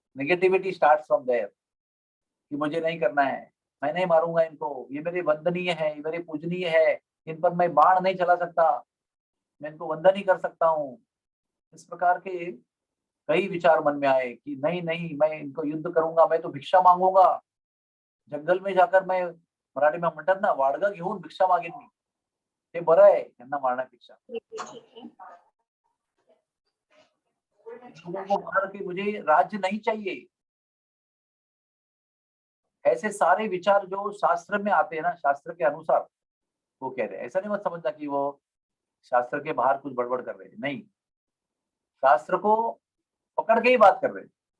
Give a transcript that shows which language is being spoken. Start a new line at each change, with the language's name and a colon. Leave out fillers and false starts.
English: negativity starts from there
Hindi: कि मुझे नहीं करना है, मैं नहीं मारूंगा इनको, ये मेरे वंदनीय है, ये मेरे पूजनीय है, इन पर मैं बाण नहीं चला सकता, मैं इनको वंदन ही कर सकता हूँ. इस प्रकार के कई विचार मन में आए कि नहीं नहीं मैं इनको युद्ध करूंगा, मैं तो भिक्षा मांगूंगा जंगल में जाकर. मैं मराठी में
Marathi: म्हणतात ना, वाडगा घेऊन भिक्षा मागेन मी, ते बरं आहे यांना मारण्यापेक्षा.
Hindi: लोगों को मार के मुझे राज्य नहीं चाहिए. ऐसे सारे विचार जो शास्त्र में आते हैं ना, शास्त्र के अनुसार वो कह रहे हैं. ऐसा नहीं मत समझना कि वो शास्त्र के बाहर कुछ बड़बड़ कर रहे हैं, नहीं, शास्त्र को पकड़ के ही बात कर रहे हैं.